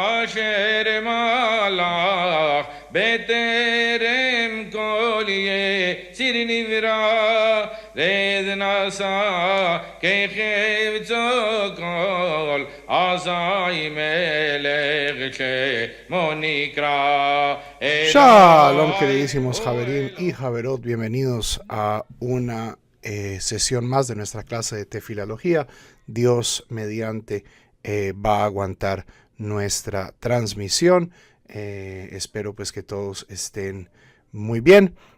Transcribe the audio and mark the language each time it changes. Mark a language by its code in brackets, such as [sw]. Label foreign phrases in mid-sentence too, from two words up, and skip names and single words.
[he] אשר מלך בטרם כל יציר נברא רד נשא כחפצו כל אזי מלך שמו נקרא. [es] Shalom, queridísimos Javerim y Javerot, bienvenidos a una sesión más de nuestra clase de tefilología. Dios mediante va a aguantar nuestra transmisión. Espero pues que todos estén muy bien.